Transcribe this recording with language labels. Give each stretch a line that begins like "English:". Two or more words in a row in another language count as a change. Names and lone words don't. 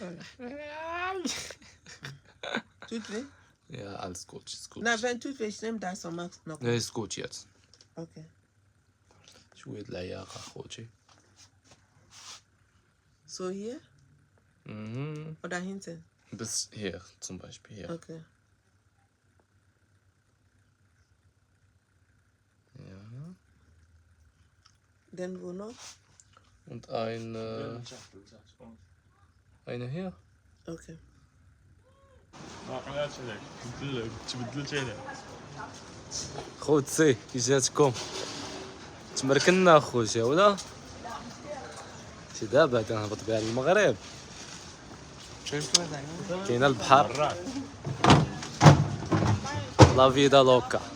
German: Tut weh? Ja, alles gut, ist gut. Na, wenn tut weh, ich nehme das und mach's noch. Nee, ist gut jetzt. Okay.
Arabic: شوية العياقة أخوتي.
German: So hier oder hinten? Bis hier zum Beispiel hier. Okay. Ja. Dann wo noch? Und eine hier. Okay.
Arabic: خوتي كي جاتكم؟ تمركنا اخوتي ولا؟ شي دابا كنهبط بها للمغرب. كاينه البحر.
Spanish: la vida loca.